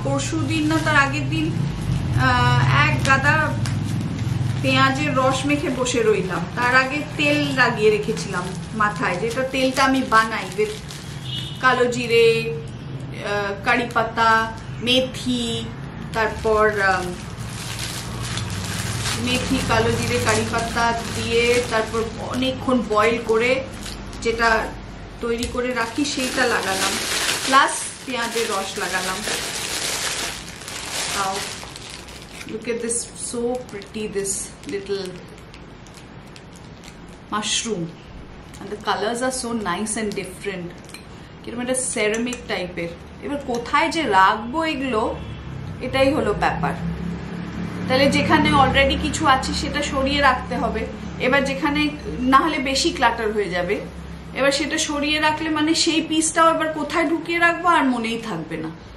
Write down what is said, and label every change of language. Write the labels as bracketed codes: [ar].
[bn] পরশু দিন না তার আগের দিন এক গাদা পেঁয়াজের রস মেখে বসে রইলাম, তার আগে তেল লাগিয়ে রেখেছিলাম মাথায়, যেটা তেলটা আমি বানাই উইথ কালো জিরে, কারি পাতা, মেথি, তারপর মেথি, কালো জিরে, কারি পাতা দিয়ে তারপর অনেকক্ষণ বয়েল করে যেটা তৈরি করে রাখি সেইটা লাগালাম, প্লাস পেঁয়াজের রস লাগালাম। তাও [en] look at this, so pretty, this little mushroom, and the colors are so nice and different, [bn] কিরকম একটা সেরামিক টাইপের। এবার কোথায় যে রাখবো এগুলো, এটাই হলো ব্যাপার। তাহলে যেখানে অলরেডি কিছু আছে সেটা সরিয়ে রাখতে হবে, এবার যেখানে না হলে বেশি ক্লাটার হয়ে যাবে, এবার সেটা সরিয়ে রাখলে মানে সেই পিসটাও এবার কোথায় ঢুকিয়ে রাখবো আর মনেই থাকবে না।